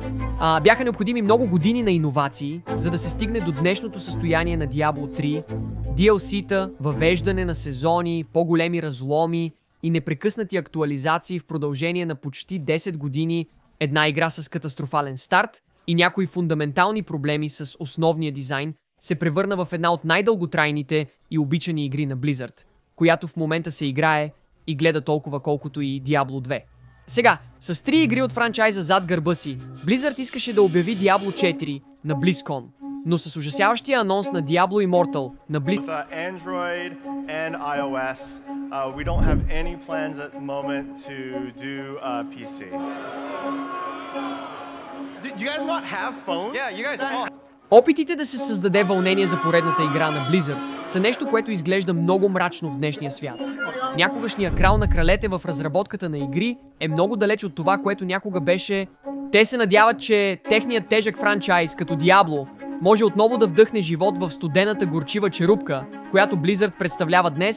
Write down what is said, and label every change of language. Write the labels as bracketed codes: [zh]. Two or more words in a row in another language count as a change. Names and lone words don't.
[bg] Бяха необходими много години на иновации, за да се стигне до днешното състояние на Diablo 3, DLC-та, въвеждане на сезони, по-големи разломи и непрекъснати актуализации в продължение на почти 10 години, една игра с катастрофален старт и някои фундаментални проблеми с основния дизайн се превърна в една от най-дълготрайните и обичани игри на Blizzard, която в момента се играе и гледа толкова колкото и Diablo 2. Сега, с 3 игри от франчайза зад гърба си, Blizzard искаше да обяви Diablo 4 на BlizzCon, но с ужасяващия анонс на Diablo Immortal на BlizzCon [en] Android and iOS, we don't have any plans at the moment to do PC. Do you guys not have phones? Yeah, you guys all. [bg] Опитите да се създаде вълнение за поредната игра на Blizzard са нещо, което изглежда много мрачно в днешния свят. Някогашният крал на кралете в разработката на игри е много далеч от това, което някога беше. Те се надяват, че техният тежък франчайз като Diablo може отново да вдъхне живот в студената горчива черупка, която Blizzard представлява днес.